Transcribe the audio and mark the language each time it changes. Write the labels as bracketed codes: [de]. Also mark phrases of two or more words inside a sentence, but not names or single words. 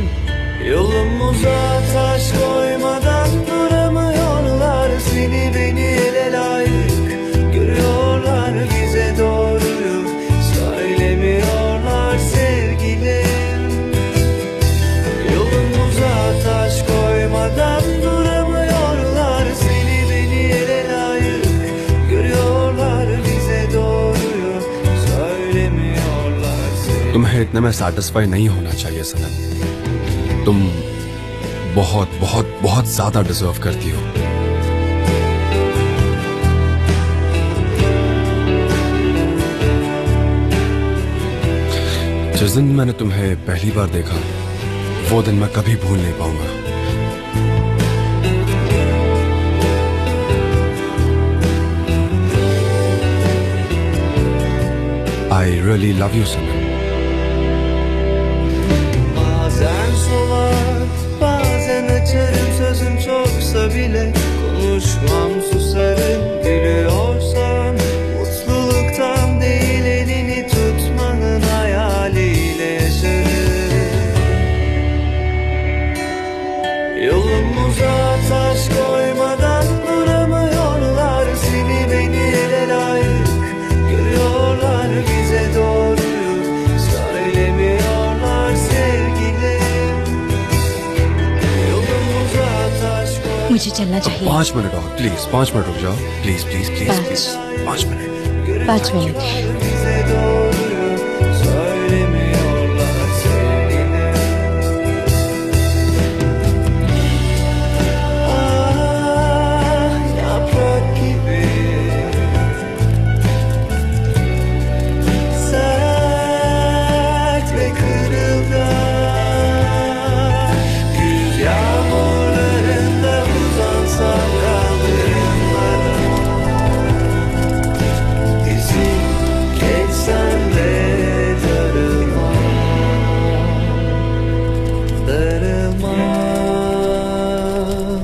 [tr] Yolumuza taş koymadan duramıyorlar, seni beni ele layık görüyorlar, bize doğruyu söylemiyorlar sevgilim. Yolumuza taş koymadan duramıyorlar, seni beni ele layık görüyorlar, bize doğruyu söylemiyorlar sevgilim. [hi] तुम्हें इतने में सैटिस्फाई नहीं होना चाहिए सनम। तुम बहुत बहुत बहुत ज्यादा डिजर्व करती हो। जिस दिन मैंने तुम्हें पहली बार देखा, वो दिन मैं कभी भूल नहीं पाऊंगा। [en] I really love you, Sanam. [tr] Bazen solar, bazen açarım, sözüm çoksa bile konuşmam, susarım. Gülüyorsan mutluluktan değil, elini tutmanın hayaliyle yaşarım. Yolumuza taş koymadan duramıyorlar, seni beni ele layık görüyorlar, bize doğruyu söylemiyorlar sevgilim. Yolumuza taş koy. [hi] मुझे चलना चाहिए। 5 मिनट और प्लीज, 5 मिनट रुक जाओ, [en] please please please please. [hi] 5 मिनट। 5 मिनट। [tr] Bize doğruyu söylemiyorlar sevgilim. Ah, yaprak gibi sert ve kırılgan, güz yağmurlarında uzansam kaldırımlara, dizim geçsem de darılmam.